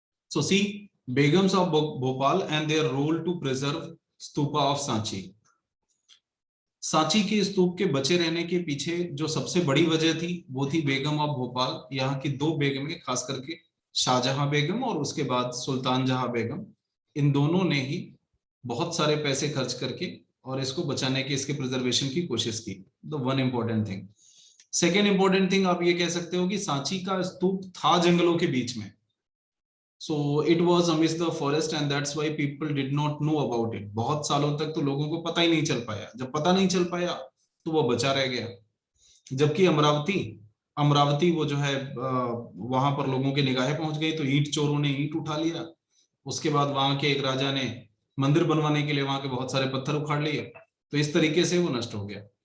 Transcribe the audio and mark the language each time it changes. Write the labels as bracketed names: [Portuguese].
[English] So see, Begums of Bhopal and their role to preserve stupa of Sanchi. [Hindi] Sanchi के स्तूप के बचे रहने के पीछे जो सबसे बड़ी वजह थी वो थी बेगम ऑफ भोपाल। यहाँ की दो बेगमें, खास करके शाहजहां बेगम और उसके बाद सुल्तान जहां बेगम, इन दोनों ने ही बहुत सारे पैसे खर्च करके और इसको बचाने की, इसके प्रिजर्वेशन की कोशिश की। [English] The one important thing. [Hindi] Second important thing आप ये कह सकते हो कि सांची का स्तूप था जंगलों के बीच में। [English] So it was amidst the forest and that's why people did not know about it। [Hindi] बहुत सालों तक तो लोगों को पता ही नहीं चल पाया। जब पता नहीं चल पाया तो वो बचा रह गया। जबकि अमरावती अमरावती वो जो है वहां पर लोगों की निगाहें पहुंच गई तो ईंट चोरों ने ईंट उठा लिया। उसके बाद वहां के एक राजा ने मंदिर बनवाने के लिए वहां के बहुत सारे पत्थर उखाड़ लिए, तो इस तरीके से वो नष्ट हो गया।